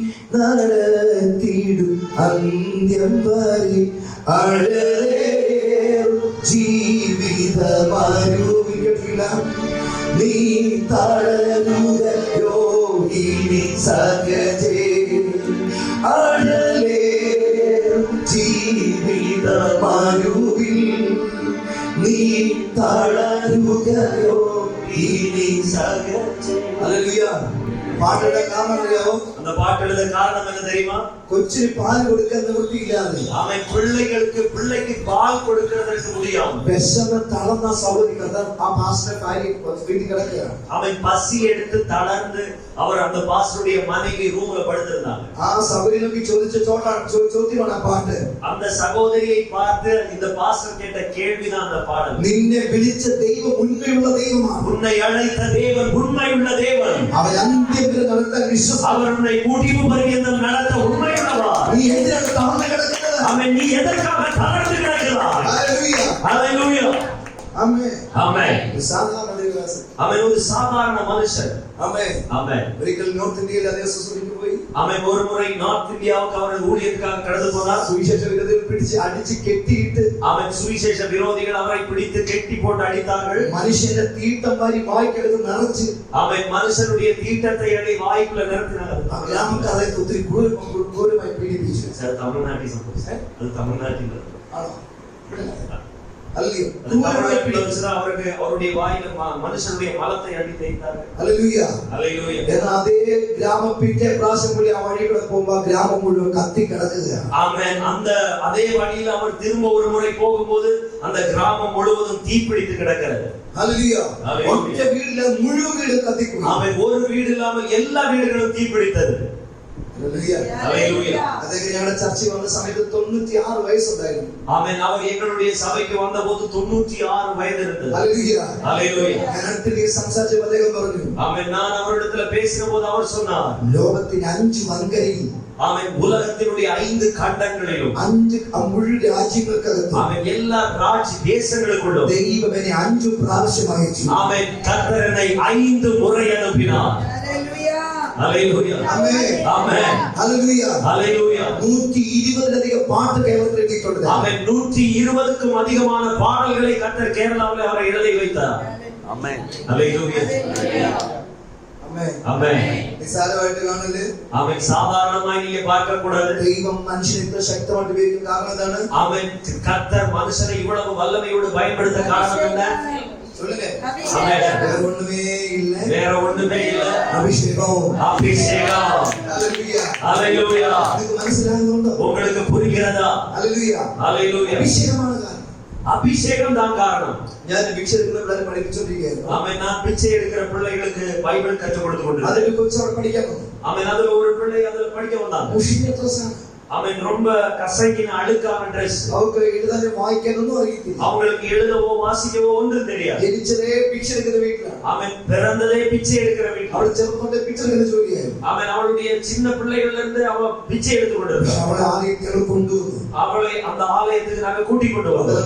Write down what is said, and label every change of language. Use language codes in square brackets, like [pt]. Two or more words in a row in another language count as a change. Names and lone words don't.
[ml] നടത്തിടും അന്ത്യം വരെ അഴലേറും ജീവിതമരുവില്ല നീ തളരുകയോ ഇനി സഹജേ അഴലേറും ജീവിതമരുവിൽ നീ തളരുകയോ ഇനി സഹജേ. ഹല്ലേലൂയ. പാട്ട് എഴുതാൻ കാരണം അറിയാമോ? [ta] அந்த பாட்டு எழுத காரணம் என்ன தெரியுமா? [ml] കൊച്ചിന് പാല് കൊടുക്കാൻ നിവൃത്തിയില്ലാതെ [ta] அவன் பிள்ளைக்கு பால் கொடுக்கிறதற்கு முடியாம [ml] വിശന്ന് തളർന്ന സഹോദരി കഥ ആ പാസ്റ്റർ കാര്യം വീട്ടിൽ കിടക്കുകയാണ്. [ta] அவன் பசி எடுத்து தளர்ந்து அவர் அந்த பாஸ்டருடைய மனைவி ரூம்ல படுத்திருந்தாங்க. [ml] ആ സഹോദരിക്ക് ചോദിച്ച ചോദ്യമാണ് ആ പാട്ട്. [ta] அந்த சகோதரியை பார்த்து இந்த பாஸ்டர் கேட்ட கேள்விதான் அந்த பாடல். [ml] നിന്നെ വിളിച്ച ദൈവം ഉണ്മയുള്ള ദൈവമാണ്. [ta] உன்னை அழைத்த தேவன் உண்மையுள்ள தேவன். [ml] അവൻ അന്ത്യം വരെ നടത്താൻ വിശ്വസ്തൻ. [ta] அவர் உன்னை முடிவு பரியந்தம் நடத்த உண்மையுள்ளவர். [ml] നീ എന്തിനാണ് തളർന്നു കിടക്കുന്നത്? [ta] அவன் நீ எதற்காக தளர்ந்து கிடக்கிறாய்? [ml] ഹല്ലേലൂയ. [ta] ஹல்லேலூயா. [ml] ആമേൻ. [ta] ஆமென். [ml] സാധാരണ ദൈവദാസൻ. [ta] அவன் ஒரு சாதாரண மனுஷன். [ml] ആമേൻ. [ta] ஆமென். [ml] ഒരിക്കൽ നോർത്ത് ഇന്ത്യയിൽ അതേ ശുശ്രൂഷയ്ക്ക് പോയി. [ta] அவன் ஒரு முறை நார்த் இந்தியாவுக்கு அவரது ஊழியத்துக்காக கடந்து போனார். [ml] സുവിശേഷ വിരോധികൾ പിടിച്ച് അടിച്ച് കെട്ടിയിട്ട് [ta] அவன் சுவிசேஷ விரோதிகள் அவரை பிடித்து கெட்டி போட்டு அடித்தார்கள். [ml] മനുഷ്യന്റെ തീട്ടം വാരി വായ്ക്കകത്ത് നിറച്ച് [ta] அவன் மனுஷனுடைய தீட்டத்தை அடி வாய்க்குள்ள நிறுத்தினார். [ml] ആ ഗ്രാമക്കാരെ ഒത്തിരി ക്രൂരമായി പീഡിപ്പിച്ചു. [ta] சார் தமிழ்நாட்டில் சம்பவம். அது தமிழ்நாட்டில் [ml] ആണോ? അല്ലയോ? [ta] அது தமிழ்நாட்டில் வச்சுதான் அவருக்கு அவருடைய வாயில மனுஷனுடைய மலத்தை அடி தேய்த்தார்கள். [ml] ഹല്ലേലൂയ. [ta] ஹல்லேலூயா. [ml] എന്നാൽ അതേ ഗ്രാമം പിറ്റേ പ്രാവശ്യം കൂടി ആ വഴിയിലൂടെ പോകുമ്പോ ആ ഗ്രാമം മുഴുവൻ കത്തി കിടക്കുകയാണ്. [ta] ஆமென். அந்த அதே வழியில அவர் திரும்ப ஒரு முறை போகும்போது அந்த கிராமம் முழுவதும் தீப்பிடித்து கிடக்கிறது. [ml] ഹല്ലേലൂയ. ഹല്ലേലൂയ. ഒറ്റ വീടിലെ മുഴുവൻ വീട് കത്തിപ്പോയി. [ta] அவன் ஒரு வீடு இல்லாமல் எல்லா வீடுகளும் தீப்பிடித்தது. [ml] ഹല്ലേലൂയ. [ta] ஹல்லேலூயா. [ml] അതൊക്കെ ഞങ്ങളുടെ ചർച്ചയിൽ വന്ന സമയത്ത് 96 വയസ്സുണ്ടായിരുന്നു. [ta] ஆமென். அவர் எங்களுடைய சபைக்கு வந்தபோது 96 வயது இருந்தது. [ml] ഹല്ലേലൂയ. [ta] ஹல்லேலூயா. [ml] ഞാൻ അടുത്തിടെ സംസാരിച്ചപ്പോൾ അദ്ദേഹം പറഞ്ഞു, [ta] ஆமென். நான் அவரிடத்துல பேசின போது அவர் சொன்னார், [ml] ലോകത്തിന്റെ 5 വൻകരയിൽ [ta] ஆமென், உலகத்தினுடைய 5 கண்டங்களிலும் [ml] 5 മുഴുവൻ രാജ്യങ്ങൾക്കകത്ത് [ta] ஆமென் எல்லா தேசங்களுக்குள்ளும் [ml] ദൈവം എന്നെ 5 പ്രാവശ്യം അയച്ചു. [ta] ஆமென் கர்த்தர் என்னை 5 முறை அனுப்பினார். ஹல்லேலூயா. [ml] ആമേൻ. [ta] ஆமென். [ml] ഹല്ലേലൂയ. [ta] ஹல்லேலூயா. [ml] 120ലധികം പാട്ട് കേരളത്തിൽ എഴുതിയിട്ടുണ്ട്. [ta] ஆமென். 120க்கும் அதிகமான பாடல்களை கர்த்தர் கேரளாவில் அவரை எழுதி வைத்தார். ஆமென். ஹல்லேலூயா. [ml] ആമേൻ. [ta] ஆமென். [ml] നിസ്സാരമായിട്ട് കാണല്. [ta] ஆமென். சாதாரணமாய் நீங்க பார்க்க கூடாது. [ml] ദൈവം മനുഷ്യനെ ഇത്ര ശക്തമായിട്ട് ഉപയോഗിക്കുന്ന കാരണം എന്താണ്? [ta] ஆமென். கர்த்தர் மனுஷனை இவ்வளவு வல்லமையோடு பயன்படுத்த காரணம் என்ன? சொல்லுங்க. ஆமென். வேற ஒண்ணுமே இல்ல. வேற ஒண்ணுமே இல்ல. [ml] അഭിഷേകം. [ta] அபிஷேகம். [ml] ഹല്ലേലൂയ. [ta] ஹல்லேலூயா. [ml] നിങ്ങൾക്ക് മനസ്സിലാകുന്നുണ്ടോ? [ta] உங்களுக்கு புரிகிறதா? [ml] ഹല്ലേലൂയ. [ta] ஹல்லேலூயா. [ml] അഭിഷേകമാണ് കാരണം. [ta] அபிஷேகம் தான் காரணம். [ml] ഞാൻ ഭിക്ഷ എടുക്കുന്ന പിള്ളേരെ പഠിപ്പിച്ചോണ്ടിരിക്കുകയായിരുന്നു. [ta] ஆமென். நான் பிச்சை எடுக்கிற பிள்ளைகளுக்கு பைபிள் கற்றுக் கொடுத்து கொண்டிருந்தேன். [ml] അതിൽ കൊച്ചു അവിടെ പഠിക്കാൻ വന്നു. [ta] ஆமென். அதுல ஒரு பிள்ளை அதுல படிக்க வந்தாங்க. [ml] മുഷിഞ്ഞ ഡ്രസ്സാണ്. [ta] ஆமென். ரொம்ப கசங்கின அழுக்கான Dress. [ml] അവർക്ക് എഴുതാനും വായിക്കാനൊന്നും അറിയത്തില്ല. [ta] அவங்களுக்கு எழுதவோ வாசிக்கவோ ஒன்றும் தெரியாது. [ml] ജനിച്ചതേ ഭിക്ഷ എടുക്കുന്ന വീട്ടിലാണ്. [ta] ஆமென். பிறந்ததே பிச்சை எடுக்கிற வீட்டில். [ml] അവിടെ ചെറുപ്പം ഭിക്ഷ എടുക്കുന്ന ജോലിയായിരുന്നു. [ta] ஆமென். அவளுடைய சின்ன பிள்ளைகள்ல இருந்து அவ பிச்சை எடுத்து கொண்டிருந்தாள். [ml] അവളെ ആദ്യം കൊണ്ടുവന്നു. [ta] அவளை அந்த ஆலயத்துக்கு நாங்க கூட்டிக் கொண்டு வந்தோம்.